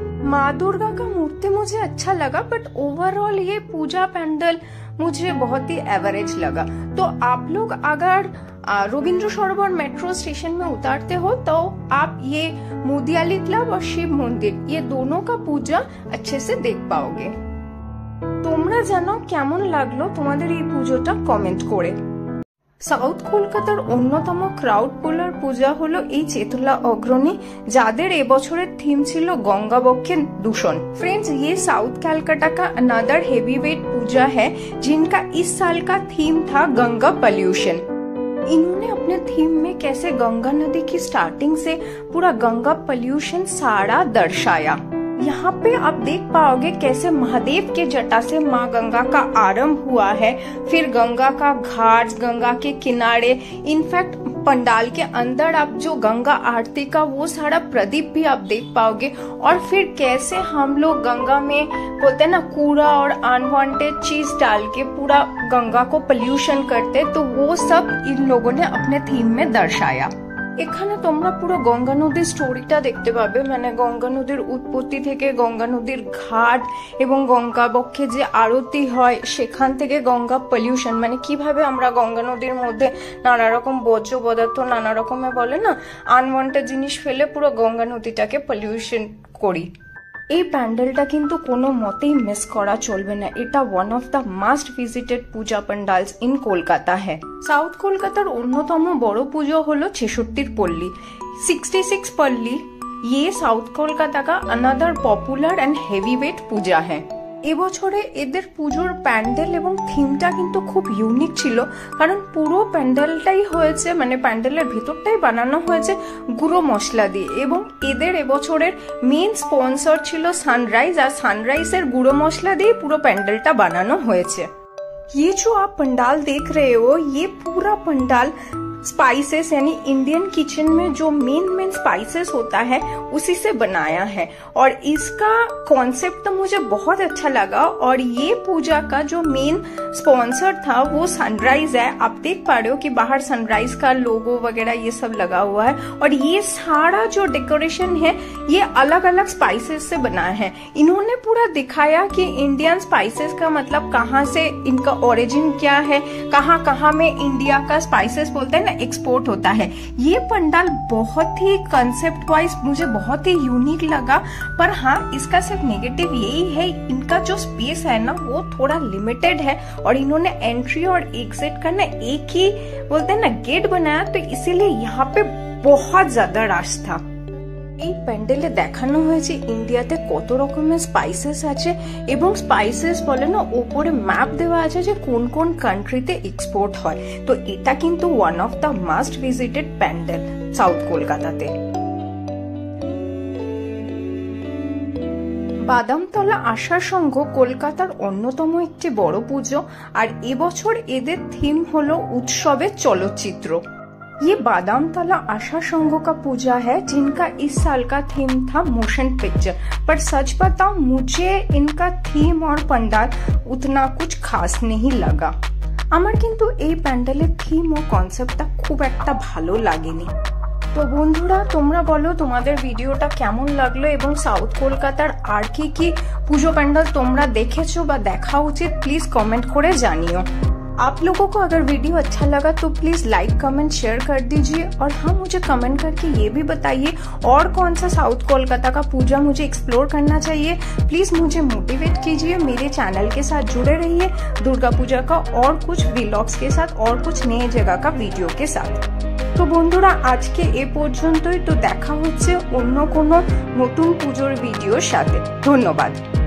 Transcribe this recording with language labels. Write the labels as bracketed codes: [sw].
[hi] माँ दुर्गा का मूर्ति मुझे अच्छा लगा, बट ओवरऑल ये पूजा पैंडल मुझे बहुत ही एवरेज लगा। तो आप लोग अगर रविंद्र सरोवर मेट्रो स्टेशन में उतारते हो तो आप ये मुदियाली क्लब और शिव मंदिर ये दोनों का पूजा अच्छे से देख पाओगे। [bn] তোমরা জানো কেমন লাগলো তোমাদের এই পুজোটা কমেন্ট করে। সাউথ কলকাতার অন্যতম ক্রাউড পুলার পূজা হলো এই চেতলা অগ্রণী, যাদের এবছরের থিম ছিল गंगा बख्शे दूषण। [hi] फ्रेंड्स, ये साउथ कलकत्ता का अनदर हेवीवेट पूजा है, जिनका इस साल का थीम था गंगा पॉल्यूशन। इन्होंने अपने थीम में कैसे गंगा नदी की स्टार्टिंग से पूरा गंगा पॉल्यूशन सारा दर्शाया। यहाँ पे आप देख पाओगे कैसे महादेव के जटा से माँ गंगा का आरंभ हुआ है, फिर गंगा का घाट, गंगा के किनारे, इनफैक्ट पंडाल के अंदर आप जो गंगा आरती का वो सारा प्रदीप भी आप देख पाओगे। और फिर कैसे हम लोग गंगा में बोलते हैं ना कूड़ा और अनवांटेड चीज डाल के पूरा गंगा को पोल्यूशन करते, तो वो सब इन लोगों ने अपने थीम में दर्शाया। [bn] এখানে তোমরা পুরো গঙ্গা নদীর স্টোরিটা দেখতে পাবে, মানে গঙ্গা নদীর উৎপত্তি থেকে গঙ্গা নদীর ঘাট এবং গঙ্গা বক্ষে যে আরতি হয় সেখান থেকে গঙ্গা পলিউশন, মানে কিভাবে আমরা গঙ্গা নদীর মধ্যে নানা রকম বর্জ্য পদার্থ নানা রকমের বলে না আনওয়ান্টেড জিনিস ফেলে পুরো গঙ্গা নদীটাকে পলিউশন করি। এই প্যান্ডেলটা কিন্তু কোনো মতেই মিস করা চলবে না। এটা one of the must visited Puja [hi] pandals इन कोलकाता है। [bn] साउथ कोलकातार अन्यतम बड़ पुजो हलो 66 पल्ली 66 पल्ली। [hi] ये साउथ कोलकाता का अनदर पॉपुलर एंड हेवीवेट पूजा है। [bn] এবছরে এদের পুজোর প্যান্ডেল এবং থিমটা কিন্তু খুব ইউনিক ছিল, কারণ পুরো প্যান্ডেলটাই হয়েছে মানে প্যান্ডেলের ভেতরটাই বানানো হয়েছে গুঁড়ো মশলা দিয়ে, এবং এদের এবছরের মেন স্পন্সর ছিল সানরাইজ, আর সানরাইজের গুঁড়ো মশলা দিয়ে পুরো প্যান্ডেলটা বানানো হয়েছে। [hi] ये जो आप पंडाल देख रहे हो, ये पूरा पंडाल स्पाइसेस यानी इंडियन किचन में जो मेन स्पाइसेस होता है उसी से बनाया है। और इसका कॉन्सेप्ट तो मुझे बहुत अच्छा लगा। और ये पूजा का जो मेन स्पॉन्सर था वो सनराइज है। आप देख पा रहे हो कि बाहर सनराइज का लोगो वगैरह ये सब लगा हुआ है। और ये सारा जो डेकोरेशन है ये अलग अलग स्पाइसेस से बना है। इन्होंने पूरा दिखाया कि इंडियन स्पाइसेस का मतलब कहाँ से इनका ओरिजिन क्या है, कहाँ कहाँ में इंडिया का स्पाइसेस बोलते हैं ना एक्सपोर्ट होता है। ये पंडाल बहुत ही कंसेप्ट वाइज मुझे बहुत ही यूनिक लगा। पर हाँ, इसका सिर्फ नेगेटिव यही है, इनका जो स्पेस है ना वो थोड़ा लिमिटेड है। और इन्होंने एंट्री और एग्जिट का ना एक ही बोलते हैं ना गेट बनाया, तो इसीलिए यहाँ पे बहुत ज्यादा रश था। [bn] এই প্যান্ডেলে দেখানো হয়েছে ইন্ডিয়াতে কত রকমের স্পাইসেস আছে এবং স্পাইসেস বলে না উপরে ম্যাপ দেওয়া আছে যে কোন কোন কান্ট্রিতে এক্সপোর্ট হয়। তো এটা কিন্তু one of the must visited pandal south কলকাতাতে। বাদামতলা আশা সংঘ কলকাতার অন্যতম একটি বড় পুজো। আর এবছর এদের থিম হলো উৎসবের চলচ্চিত্র। [hi] ये बादामतला आशा संघ का पूजा है जिनका इस साल का थीम था मोशन पिक्चर। पर सच बताऊं, मुझे इनका थीम और पंडाल उतना कुछ खास नहीं लगा। [bn] আমার কিন্তু এই প্যান্ডেলের থিম ও কনসেপ্টটা খুব একটা ভালো লাগেনি। তো বন্ধুরা, তোমরা বলো তোমাদের ভিডিওটা কেমন লাগলো এবং সাউথ কলকাতার আর কি কি পুজো প্যান্ডেল তোমরা দেখেছো বা দেখা উচিত প্লিজ কমেন্ট করে জানিও। [hi] आप लोगों को अगर वीडियो अच्छा लगा तो प्लीज लाइक कमेंट शेयर कर दीजिए। और हाँ, मुझे कमेंट करके ये भी बताइए और कौन सा साउथ कोलकाता का पूजा मुझे एक्सप्लोर करना चाहिए। प्लीज मुझे मोटिवेट कीजिए, मेरे चैनल के साथ जुड़े रहिए दुर्गा पूजा का और कुछ व्लॉग्स के साथ और कुछ नए जगह का वीडियो के साथ। [bn] তো বন্ধুরা, আজকে এ পর্যন্তই। তো দেখা হচ্ছে অন্য কোনো নতুন পুজোর ভিডিওর সাথে। ধন্যবাদ।